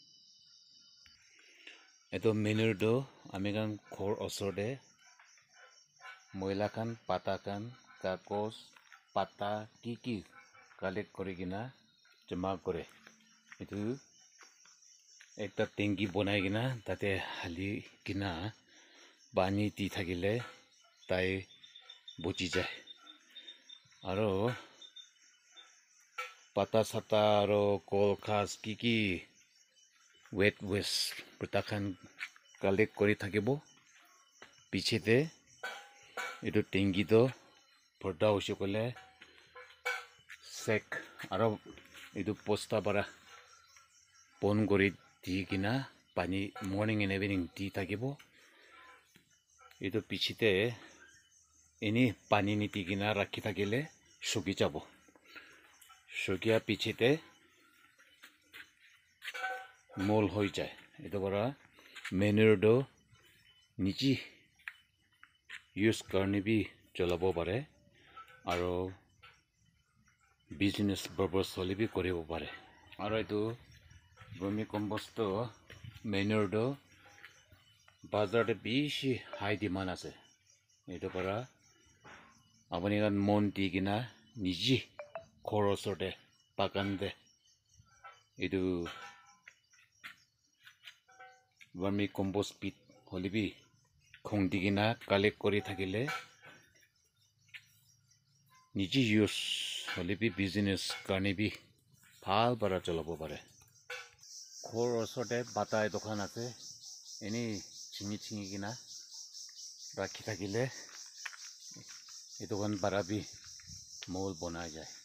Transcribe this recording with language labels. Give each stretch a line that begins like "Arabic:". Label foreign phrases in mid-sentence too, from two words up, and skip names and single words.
Naga Pidgin: eto manure do amikan khor osorde moila khan pata khan kakos pata ki collect kori gina jama kore etu ekta tanki bonai gina tate hali gina pani ti thakile tai bochi jai aro pata sata aro kol khas ki
English: wet waste product
Naga Pidgin: khan collect kori thakibo pichete etu tanki to bhorta hoise kole sek aro etu posta para pon kori di kina pani
English: morning and evening
Naga Pidgin: di thakibo etu pichete eni pani niti kina rakhi thakile suki jabo sukia pichete mol hoi jai etu para manure do niji use karne bi cholabo pare aro
English: business purpose
Naga Pidgin: hole bi koribo pare aro etu
English: vermi compost
Naga Pidgin: to manure do bazar te bishi
English: high demand
Naga Pidgin: ase etu para apuni kan mon di kina niji khorosor de bagan de etu
English: vermi compost pit
Naga Pidgin: hole bi khong di kina collect kori thakile niji use hole bi business karne bi bhal para cholabo pare khor osorde bata dokan ase eni chingi kina rakhi thakile etu kan para bi mol bonai jai